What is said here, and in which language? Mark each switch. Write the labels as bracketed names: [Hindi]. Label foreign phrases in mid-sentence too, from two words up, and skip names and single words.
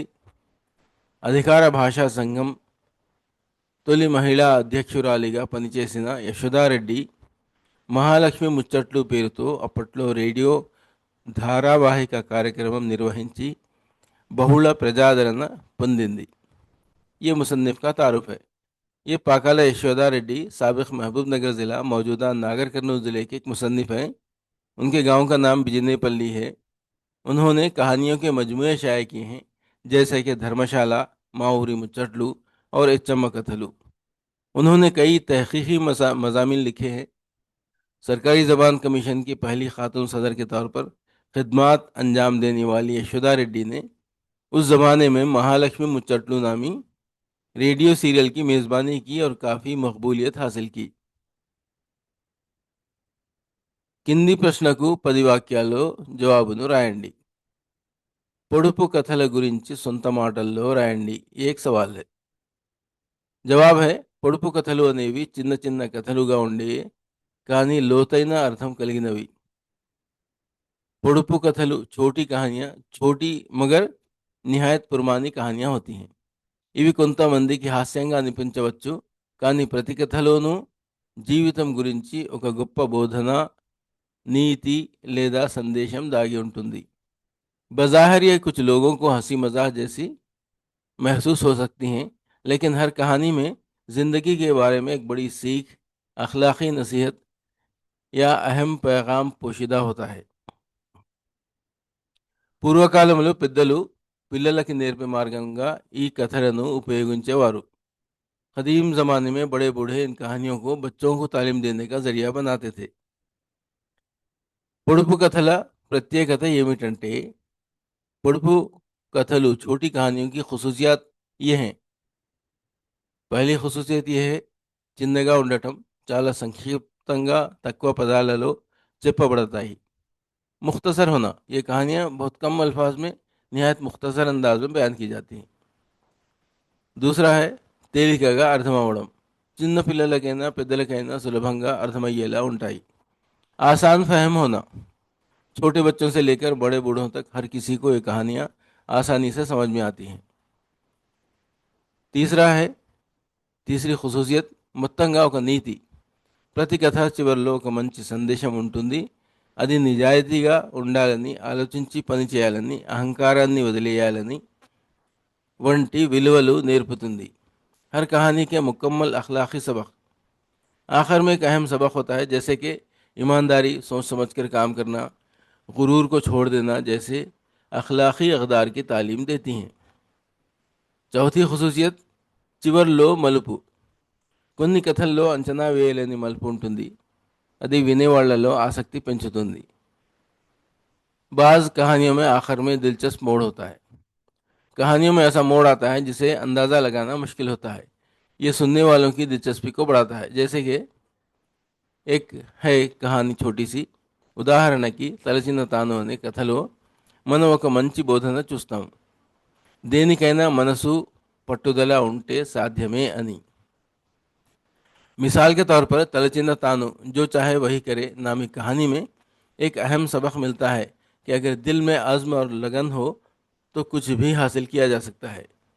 [Telugu] అధికార భాషా సంఘం తొలి మహిళా అధ్యక్షురాలిగా పనిచేసిన యశోదారెడ్డి మహాలక్ష్మి ముచ్చట్లు పేరుతో అప్పట్లో రేడియో ధారావాహిక కార్యక్రమం నిర్వహించి బహుళ ప్రజాదరణ పొందింది. [Urdu] یہ مصنف کا تعارف ہے. یہ پاکالا یشودا ریڈی سابق محبوب نگر ضلع، موجودہ ناگر کرنول ضلعے کے ایک مصنف ہیں. ان کے گاؤں کا نام بجنے پلی ہے۔ انہوں نے کہانیوں کے مجموعے شائع کیے ہیں، جیسے کہ دھرم شالا، ماؤری مچٹلو اور اچماں کتھلو. انہوں نے کئی تحقیقی مضامین لکھے ہیں. سرکاری زبان کمیشن کی پہلی خاتون صدر کے طور پر خدمات انجام دینے والی یشودا ریڈی نے اس زمانے میں مہالکشمی مچٹلو نامی [Telugu] రేడియో సీరియల్కి [Urdu] میزبانی کی اور کافی مقبولیت حاصل کی. [Telugu] కింది ప్రశ్నకు 10 వాక్యాల్లో జవాబును రాయండి. పొడుపు కథల గురించి సొంత మాటల్లో రాయండి. [Urdu] ایک سوال ہے. جواب ہے, [Telugu] పొడుపు కథలు అనేవి చిన్న చిన్న కథలుగా ఉండే కానీ లోతైన అర్థం కలిగినవి. పొడుపు కథలు [Urdu] چھوٹی کہانیاں، چھوٹی مگر نہایت پرمعنی کہانیاں ہوتی ہیں. [Telugu] ఇవి కొంతమందికి హాస్యంగా అనిపించవచ్చు, కానీ ప్రతి కథలోనూ జీవితం గురించి ఒక గొప్ప బోధన, नीति లేదా సందేశం దాగి ఉంటుంది. [Urdu] بظاہر یہ کچھ لوگوں کو ہنسی مذاق جیسی محسوس ہو سکتی ہیں، لیکن ہر کہانی میں زندگی کے بارے میں ایک بڑی سیکھ، اخلاقی نصیحت یا اہم پیغام پوشیدہ ہوتا ہے. [Telugu] పూర్వకాలంలో పెద్దలు పిల్లలకి నేర్పే మార్గంగా ఈ కథలను ఉపయోగించేవారు. [Urdu] قدیم زمانے میں بڑے بوڑھے ان کہانیوں کو بچوں کو تعلیم دینے کا ذریعہ بناتے تھے. [Telugu] పొడుపు కథల ప్రత్యేకత ఏమిటంటే, పొడుపు कथलू [Urdu] چھوٹی کہانیوں کی خصوصیات یہ ہیں. پہلی خصوصیت یہ ہے, [Telugu] చిన్నగా ఉండటం, చాలా సంక్షిప్తంగా తక్కువ పదాలలో చెప్పబడతాయి. [Urdu] مختصر ہونا، یہ کہانیاں بہت کم الفاظ میں نہایت مختصر انداز میں بیان کی جاتی ہیں. دوسرا ہے [Telugu] తేలికగా అర్థమవడం, చిన్న పిల్లలకైనా పెద్దలకైనా సులభంగా అర్థమయ్యేలా ఉంటాయి. [Urdu] آسان فہم ہونا، چھوٹے بچوں سے لے کر بڑے بوڑھوں تک ہر کسی کو یہ کہانیاں آسانی سے سمجھ میں آتی ہیں. تیسرا ہے، تیسری خصوصیت, [Telugu] మొత్తంగా ఒక నీతి. ప్రతి కథ చివరిలో ఒక మంచి సందేశం ఉంటుంది. అది నిజాయితీగా ఉండాలని, ఆలోచించి పని చేయాలని, అహంకారాన్ని వదిలేయాలని వంటి విలువలు నేర్పుతుంది. [Urdu] ہر کہانی کے مکمل اخلاقی سبق، آخر میں ایک اہم سبق ہوتا ہے، جیسے کہ ایمانداری، سوچ سمجھ کر کام کرنا، غرور کو چھوڑ دینا جیسے اخلاقی اقدار کی تعلیم دیتی ہیں. چوتھی خصوصیت, [Telugu] చివర్లో మలుపు. కొన్ని కథల్లో అంచనా వేయలేని మలుపు ఉంటుంది. అది వినేవాళ్లలో ఆసక్తి పెంచుతుంది. [Urdu] بعض کہانیوں میں آخر میں دلچسپ موڑ ہوتا ہے. کہانیوں میں ایسا موڑ آتا ہے جسے اندازہ لگانا مشکل ہوتا ہے. یہ سننے والوں کی دلچسپی کو بڑھاتا ہے. جیسے کہ ایک ہے کہانی چھوٹی سی, [Telugu] ఉదాహరణకి తలచిన తాను అనే కథలో మనం ఒక మంచి బోధన చూస్తాం. దేనికైనా మనసు పట్టుదల ఉంటే సాధ్యమే అని. [Urdu] مثال کے طور پر تلچنہ تانو، جو چاہے وہی کرے نامی کہانی میں ایک اہم سبق ملتا ہے کہ اگر دل میں عزم اور لگن ہو تو کچھ بھی حاصل کیا جا سکتا ہے.